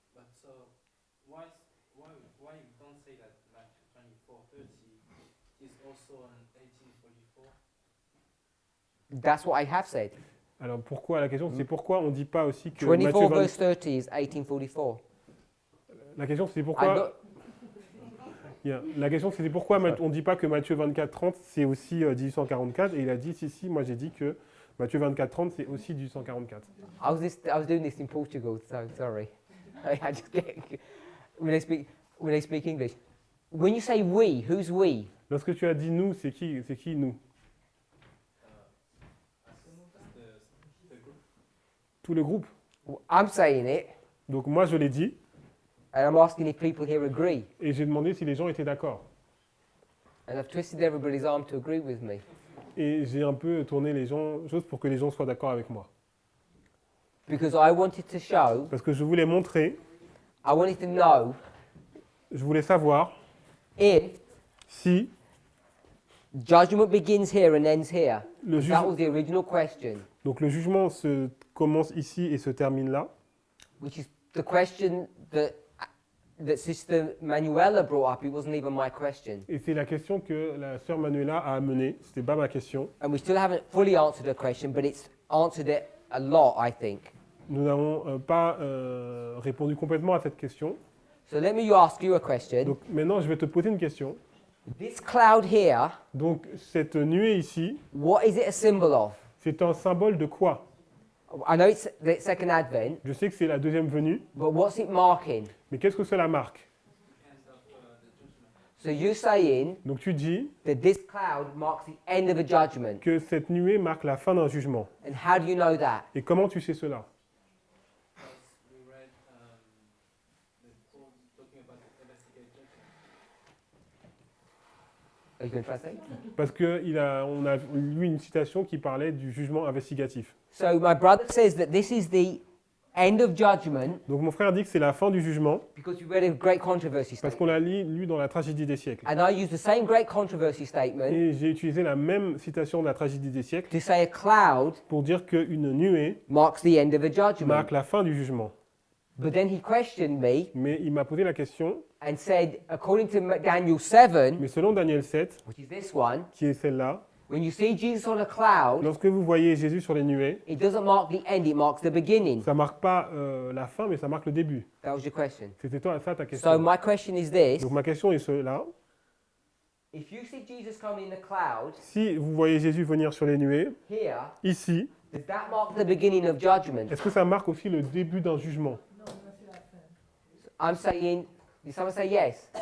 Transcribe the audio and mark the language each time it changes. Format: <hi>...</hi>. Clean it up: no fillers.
<en>but so why you don't say that Matthew 24:30 is also an 1844? That's what I have said.</en> <fr>Alors pourquoi, la question c'est pourquoi on ne dit pas aussi que 24 Matthieu 20</fr> <en>verse 30 is 1844.</en> <fr>La question c'est</fr> <en>I'm</en> <fr>pourquoi,</fr> <en>not-</en> <fr>la question c'est pourquoi on ne dit pas que Matthieu 24-30 c'est aussi 1844, et il a dit si, moi j'ai dit que Matthieu 24-30 c'est aussi 1844.</fr> <en>I was doing this in Portugal, so sorry. I just get, when they speak English. When you say we, who's we?</en> <fr>Lorsque tu as dit nous, c'est qui nous?</fr> <en>The group.</en> <fr>Tout le groupe.</fr> <en>I'm saying it,</en> <fr>Donc moi je l'ai dit,</fr> <en>and I'm asking if people here agree.</en> <fr>et j'ai demandé si les gens étaient d'accord.</fr> <en>And I've twisted everybody's arm to agree with me.</en> <fr>Et j'ai un peu tourné les choses pour que les gens soient d'accord avec moi.</fr> <en>Because I wanted to show,</en> <fr>Parce que je voulais montrer,</fr> <en>I wanted to know</en> <fr>je voulais savoir</fr> <en>if</en> <fr>si</fr> <en>judgment begins here and ends here.</en> <fr>le,</fr> <en>That was</en> <fr>juge-</fr> <en>the original question,</en> <fr>donc le jugement se commence ici et se termine là.</fr> <en>which is the question that Sister Manuela brought up. It wasn't even my question.</en> <fr>Et c'est la question que la sœur Manuela a amenée. C'était pas ma question.</fr> <en>And we still haven't fully answered her question, but it's answered it a lot, I think.</en> <fr>Nous n'avons pas répondu complètement à cette question.</fr> <en>So let me ask you a question.</en> <fr>Donc maintenant, je vais te poser une question.</fr> <en>This cloud here,</en> <fr>Donc cette nuée ici,</fr> <en>what is it a symbol of?</en> <fr>c'est un symbole de quoi?</fr> <en>I know it's the second advent,</en> <fr>Je sais que c'est la deuxième venue,</fr> <en>but what's it marking?</en> <fr>mais qu'est-ce que cela marque?</fr> <en>End of the judgment. So you're saying Donc tu dis that this cloud marks the end of a judgment.</en> <fr>que cette nuée marque la fin d'un jugement.</fr> <en>And how do you know that?</en> <fr>Et comment tu sais cela?</fr> <en>Because we read the quote talking about the investigate judgment. Are you going to translate?</en> <fr>Parce qu'on a lu une citation qui parlait du jugement investigatif.</fr> <en>So my brother says that this is the end of judgment</en> <fr>Donc mon frère dit que c'est la fin du jugement</fr> <en>because we read a great controversy</en> <fr>parce</fr> <en>statement.</en> <fr>qu'on l'a lu dans la tragédie des siècles.</fr> <en>And I use the same great controversy statement</en> <fr>Et j'ai utilisé la même citation de la tragédie des siècles</fr> <en>to say a cloud</en> <fr>pour dire qu'une nuée</fr> <en>marks the end of a judgment.</en> <fr>marque la fin du jugement.</fr> <en>But then he questioned me</en> <fr>Mais il m'a posé la question,</fr> <en>and said, according to Daniel 7,</en> <fr>mais selon Daniel 7,</fr> <en>which is this one,</en> <fr>qui est celle-là,</fr> <en>when you see Jesus on a cloud,</en> <fr>lorsque vous voyez Jésus sur les nuées,</fr> <en>it doesn't mark the end, it marks the beginning.</en> <fr>ça marque pas la fin, mais ça marque le début.</fr> <en>That was your question.</en> <fr>C'était ça ta</fr> <en>So</en> <fr>question.</fr> <en>my question is this.</en> <fr>Donc ma question est cela.</fr> <en>If you see Jesus coming in the cloud</en> <fr>Si vous voyez Jésus venir sur les nuées,</fr> <en>here,</en> <fr>ici,</fr> <en>does that mark the beginning of judgment?</en> <fr>est-ce que ça marque aussi le début d'un jugement?</fr> <en>I'm saying, did someone say yes?</en>